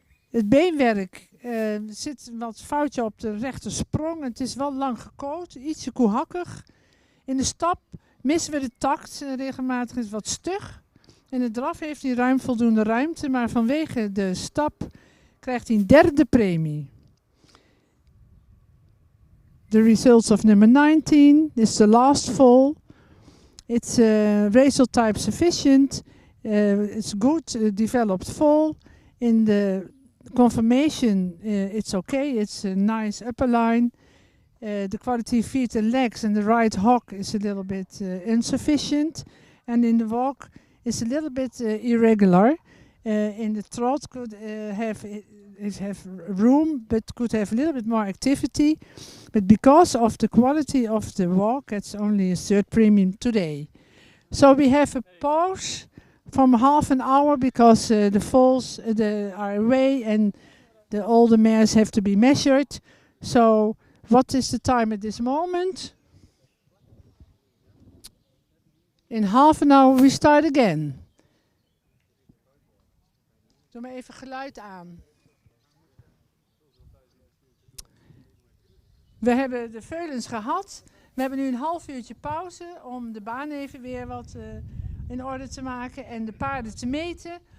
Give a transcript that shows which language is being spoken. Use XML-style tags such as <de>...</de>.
<nl>Het beenwerk zit wat foutje op de rechte sprong. Het is wel lang gekoot, ietsje koehakkig. In de stap missen we de takt. Regelmatig is het wat stug. In de draf heeft hij ruim voldoende ruimte, maar vanwege de stap krijgt hij een derde premie.</nl> <en>The results of number 19 is the last fall. It's racial type sufficient. It's good developed fall. In the conformation, it's okay. It's a nice upper line. The quality of feet and legs and the right hock is a little bit insufficient. And in the walk, it's a little bit irregular. In the trot could have room, but could have a little bit more activity. But because of the quality of the walk, it's only a third premium today. So we have a pause from half an hour because the falls are away and the older mares have to be measured. So what is the time at this moment? In half an hour we start again.</en> <nl>Doe maar even geluid aan. We hebben de veulens gehad. We hebben nu een half uurtje pauze om de baan even weer wat in orde te maken en de paarden te meten.</nl>